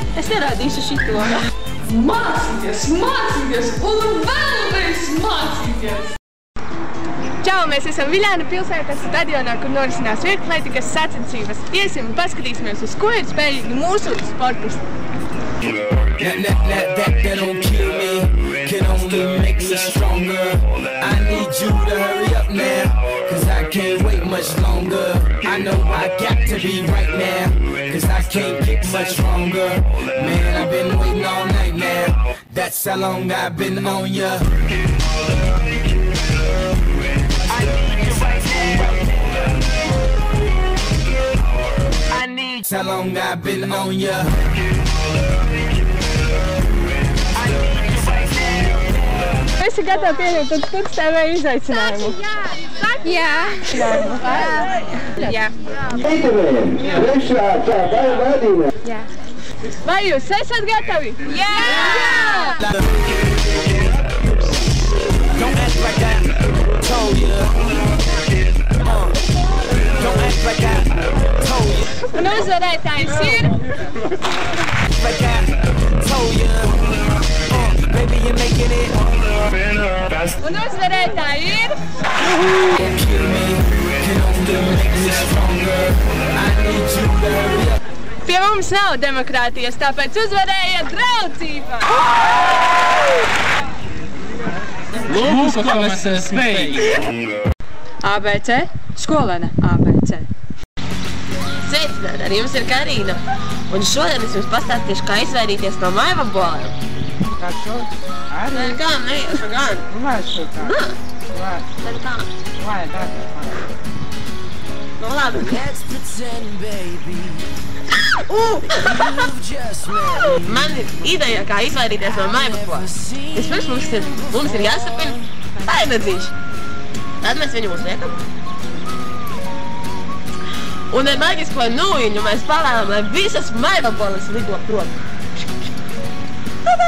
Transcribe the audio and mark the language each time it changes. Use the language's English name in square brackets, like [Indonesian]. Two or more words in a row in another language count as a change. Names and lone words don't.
[Latvian] Es nerādīšu šito. Mācīties un vēlreiz mācīties! Čau, mēs esam Viļānu pilsētas stadionā, kur norisinās vieglaitīgas sacensības. Iesim un paskatīsimies, uz ko ir spējīgi mūsu sportisti. [English] That don't kill me, can only make me stronger. I need you to hurry up now, cause I can't wait much longer. I know I got to be right now, cause I can't get much stronger. Man, I've been waiting all night now, that's how long I've been on ya. How long I've been on ya. [Latvian] Esi gatavi pieņemt Tuts TV izaicinājumu? Jā. Jā. Vai jūs esat gatavi? Jā! [English] Don't act like I told ya. Don't act like I told ya. [Latvian] Un uzvarētājs ir... [English] Like I told ya. Baby, you're making it. [Latvian] Un uzvarētāji ir... [English] Kill me, can only make me stronger. I need you to hurry up. [Latvian] Pie mums nav demokrātijas, tāpēc uzvarēja draudzība! Lūk, ko mēs esam spējīgi. ABC, skolēna ABC. Sveicināti, ar jums ir Karina. Un šodien es jums pastāstīšu, kā izvairīties no maivabolēm. Kā šo? Arī? Kā, neiešu gan. Vai šo kā? Nā, Vai? tad kā? Vai, tā. Nu labi. [English] Let's pretend, baby. You've just met me. [Latvian] Man ir ideja, kā izvairīties no maivabolēm. Vispirms mums ir jāsapina painedzīši. Tad mēs viņu uzliekam. Un ar maģisko nūjiņu mēs palēlam, lai visas maivaboles lido prom. Tadā!